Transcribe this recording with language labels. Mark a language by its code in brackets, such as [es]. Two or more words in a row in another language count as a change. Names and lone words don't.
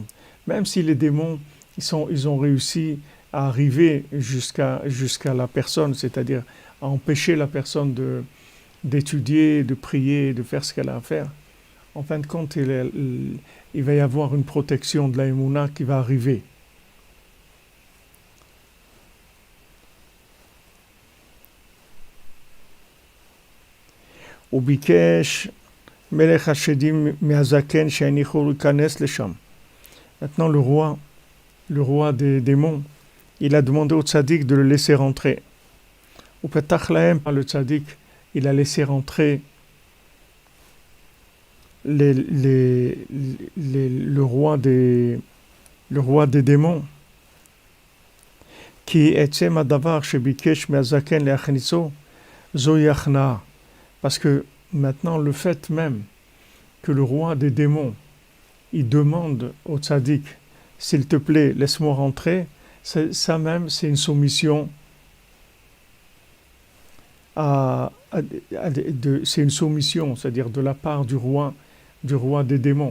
[fr] Même si les démons ils ont réussi à arriver jusqu'à la personne, c'est-à-dire à empêcher la personne d'étudier, de prier, de faire ce qu'elle a à faire, en fin de compte il va y avoir une protection de la Emouna qui va arriver. [he] וביקש מלך השדים מהזקן שהניחו להיכנס לשם. [fr] Maintenant le roi des démons, il a demandé au tzaddik de le laisser rentrer. [he] ופתח להם, [fr] le tzaddik, il a laissé rentrer le roi des démons. [he] כי עצם הדבר שביקש מהזקן להכניסו, זוהי הכנעה. [fr] Parce que maintenant, le fait même que le roi des démons, il demande au tzaddik, s'il te plaît, laisse-moi rentrer, ça même, c'est une soumission c'est une soumission, c'est-à-dire de la part du roi des démons.